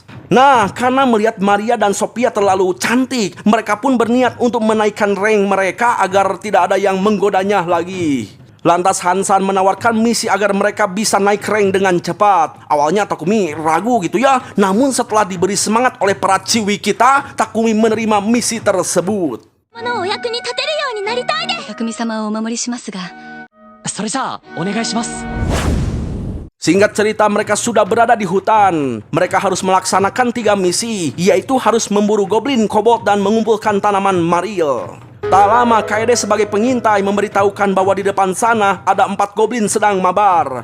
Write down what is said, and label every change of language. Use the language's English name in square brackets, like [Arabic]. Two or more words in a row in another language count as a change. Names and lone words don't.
[Indonesian] Nah, karena melihat Maria dan Sophia terlalu cantik, mereka pun berniat untuk menaikkan rank mereka agar tidak ada yang menggodanya lagi. Lantas Hansan menawarkan misi agar mereka bisa naik rank dengan cepat. Awalnya Takumi ragu gitu ya, namun setelah diberi semangat oleh para ciwi kita, Takumi menerima misi tersebut. [Japanese] のお役に立てるようになりたいです。匠様をお守りしますが、それじゃあお願いします。 [Indonesian] Singkat cerita, mereka sudah berada di hutan. Mereka harus melaksanakan 3 misi, yaitu harus memburu goblin, kobold, dan mengumpulkan tanaman maril. Tak lama, Kaede sebagai pengintai memberitahukan bahwa di depan sana ada 4 goblin sedang mabar.